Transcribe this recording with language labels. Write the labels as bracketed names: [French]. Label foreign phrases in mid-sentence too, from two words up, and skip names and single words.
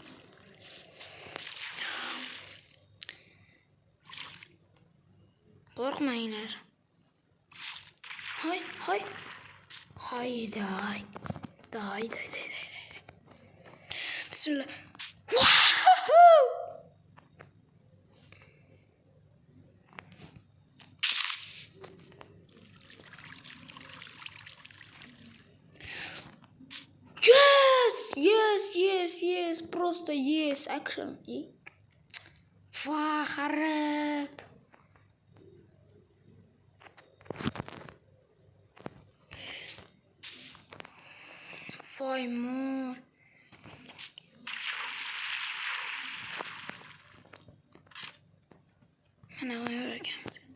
[Uzbek] Qo'rqmanglar. Hoy. Hayday. Day. Bismillah. [English] Wahoo! Yes. Просто yes. Action. [Uzbek] Vah, harap. Voy mor. Mana qo'yar ekanmiz.